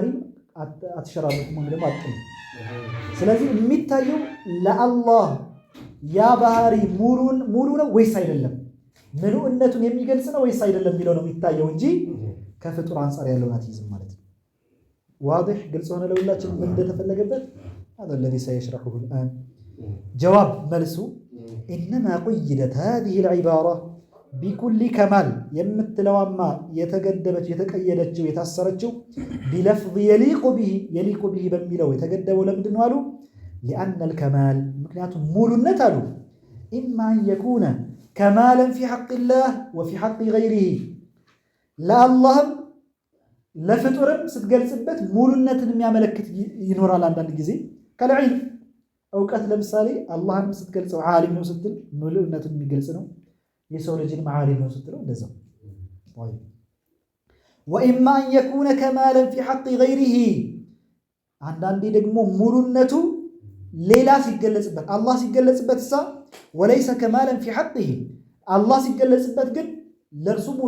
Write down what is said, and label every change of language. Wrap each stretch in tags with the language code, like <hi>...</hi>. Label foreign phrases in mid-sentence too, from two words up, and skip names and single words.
<am>አትሸራረኩም ወይም ደግሞ አጥም። ስለዚህ የሚታየው ለአላህ ያ ባህሪ ሙሉ ነው ወይስ አይደለም፣ ምሉዕነቱን የሚገልጽ ነው ወይስ አይደለም የሚለው ነው የሚታየው እንጂ ከፍጡር አንጻር ያለውን አትይዝም ማለት ነው። ዋضح ግልጽ ሆነ ለሁላችን ምን እንደተፈለገበት</am> <ar>هذا الذي سيشرحه الآن جواب</ar> <am>መልሱ</am> <ar>إنما قيدت هذه العبارة بكل كمال</ar> <am>የምትለዋማ የተገደበችው የተቀየደችው የታሰረችው</am> <ar>بلفظ يليق به</ar> <am>በሚለው የተገደበው ለምንድን ነው አሉ?</am> <ar>لأن الكمال</ar> <am>ምክንያቱም ሙሉነት አሉ</am> <ar>إما أن يكون كمالا في حق الله وفي حق غيره</ar> <am>ለአላህም ለፍጡርም ስትገልጽበት ሙሉነትን የሚያመለክት ይኖራል። አንዳንድ ጊዜ ከልዕልም እውቀት ለምሳሌ አላህን ስትገልጸው ዓሊም ነው ስትል ሙሉነትን የሚገልጽ ነው። የሰው ልጅን ዓሊም ነው ስትለው እንደዛው።</am> <ar>وإما أن يكون كمالا في حق غيره</ar> <am>አንዳንዴ ደግሞ ሙሉነቱ ሌላ ሲገለጽበት አላህ ሲገለጽበት እሳ</am> <ar>وليس كمالا في حقه</ar> <am>አላህ ሲገለጽበት ግን ለእርሱ ሙሉ</am>